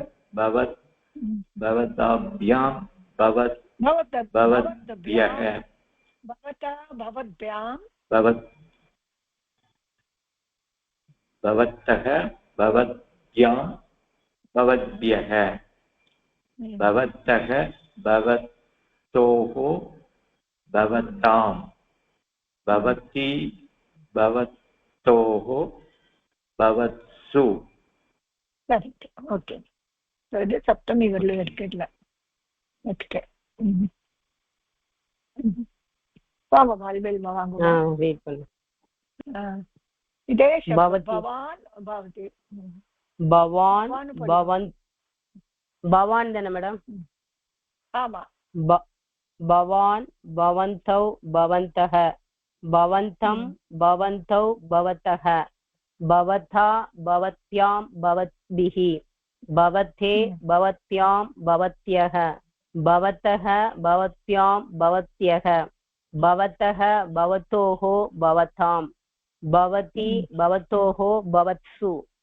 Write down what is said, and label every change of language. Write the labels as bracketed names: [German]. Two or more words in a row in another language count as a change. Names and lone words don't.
[Sanskrit] भवताभ्यां भवद्भ्यः भवतः भवद्भ्यां भवद्भ्यः भवतः भवतोः भवतां भवति भवतोः भवत्सु. [English] Correct. Okay, [Tamil] இது சப்தமி வரல எடுக்கல. ஓகே வாங்க மால்பெல் வாங்க. வெயிட் பண்ணு. இதே [Sanskrit] भवान् भवति भवान् भवन् भवान् [Tamil] தானே மேடம்? ஆமா. [Sanskrit] भवान् भवन्तौ भवन्तः भवन्तम् भवन्तौ பவतः भवता भवत्यां भवद्भिः भवते भवत्यां भवत्यः भवतः भवत्यां भवत्यः भवतः भवतोः भवतां भवति भवतोः भवत्सु.